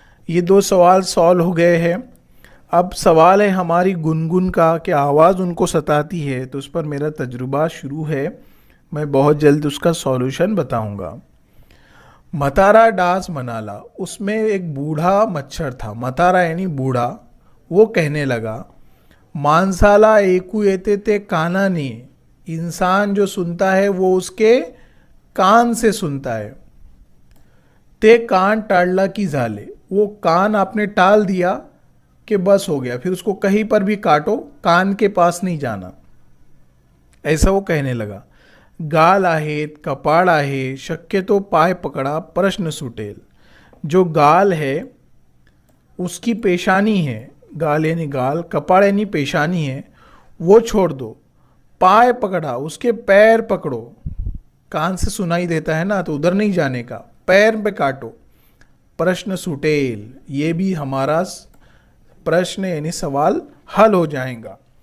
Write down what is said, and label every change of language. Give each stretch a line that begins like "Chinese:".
Hindi: ये दो सवाल सॉल्व हो गए हैं। अब सवाल है हमारी गुनगुन का, कि आवाज़ उनको सताती है, तो उस पर मेरा तजुर्बा शुरू है। मैं बहुत जल्द उसका सॉल्यूशन बताऊंगा।
Marathi: मतारा डास मनाला,
Hindi: उसमें एक बूढ़ा मच्छर था। मतारा यानी बूढ़ा। वो कहने लगा,
Marathi: माणसाला ऐकू येते ते कानाने।
Hindi: इंसान जो सुनता है वो उसके कान से सुनता है।
Marathi: ते कान टाळला की झाले,
Hindi: वो कान आपने टाल दिया कि बस हो गया, फिर उसको कहीं पर भी काटो, कान के पास नहीं जाना, ऐसा वो कहने लगा।
Marathi: गाल आहेत, कपाळ आहे, शक्यतो पाय पकडा प्रश्न सुटेल।
Hindi: जो गाल है उसकी पेशानी है, गाल यानी गाल, कपाड़ यानी पेशानी है, वो छोड़ दो। पाय पकड़ा, उसके पैर पकड़ो। कान से सुनाई देता है ना, तो उधर नहीं जाने का, पैर पे काटो। प्रश्न सुटेल, ये भी हमारा प्रश्न यानी सवाल हल हो जाएगा।